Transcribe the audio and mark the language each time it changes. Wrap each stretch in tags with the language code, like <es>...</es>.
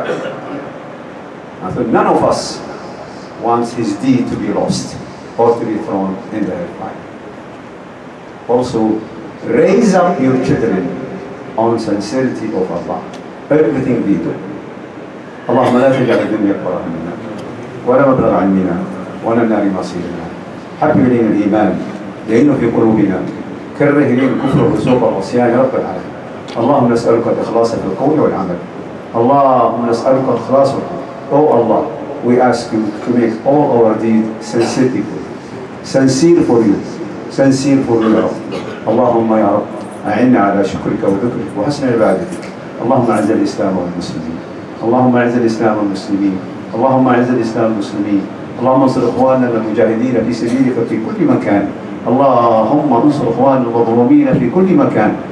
<en>And so none of us wants his deed to be lost or to be thrown in the hellfire. Also, raise up your children on sincerity of Allah. Everything we do.</en> <ar>اللهم لا تجعل الدنيا أكبر همنا ولا مبلغ علمنا ولا النار مصيرنا. حبب إلينا الإيمان، زينه في قلوبنا، كره إلينا الكفر والفسوق والعصيان يا رب العالمين. اللهم نسألك الإخلاص في القول والعمل. اللهم نسألك الإخلاص.</ar> <en>Oh Allah, we ask you to make all our deeds sincere for you, sincere for you</en> <ar>يا رب. اللهم يا رب أعنا على شكرك وذكرك وحسن عبادتك. اللهم أعز الإسلام والمسلمين، اللهم أعز الإسلام والمسلمين، اللهم أعز الإسلام والمسلمين. اللهم انصر إخواننا المجاهدين في سبيلك في كل مكان. اللهم انصر إخواننا المظلومين في كل مكان.</ar>